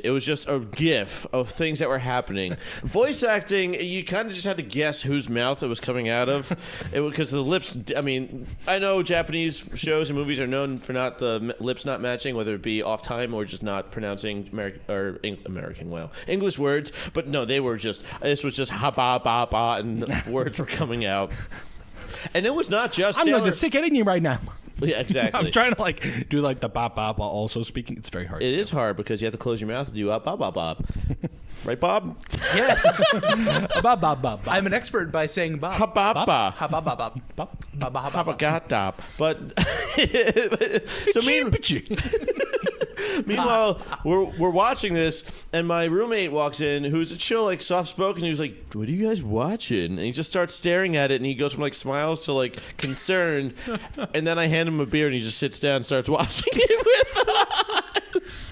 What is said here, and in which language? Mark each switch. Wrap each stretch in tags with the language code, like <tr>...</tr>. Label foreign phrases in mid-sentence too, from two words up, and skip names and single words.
<en>It was just a GIF of things that were happening. Voice acting, you kind of just had to guess whose mouth it was coming out of. Because the lips. I mean, I know Japanese shows and movies are known for lips not matching, whether it be off time or just not pronouncing English words. But no, this was just ha ba ba ba, and words were coming out. And it was not just I'm Sailor. going to stick it in you right now. Yeah, exactly. I'm trying to like do like the bop bop while also speaking. It's very hard. It is hard because you have to close your mouth and do bop bop bop. Right, Bob? Yes, Bop bop bop. I'm an expert by saying Bob. Ha ba ba. Ha ba ba ba. Bop. Ba ba ha Ha ba ba ba. ga da. But so meanwhile, we're watching this, and my roommate walks in, who's a chill, like soft spoken. He was like, "What are you guys watching?" And he just starts staring at it, and he goes from like smiles to like concerned. And then I hand him a beer, and he just sits down and starts watching it with us.</en>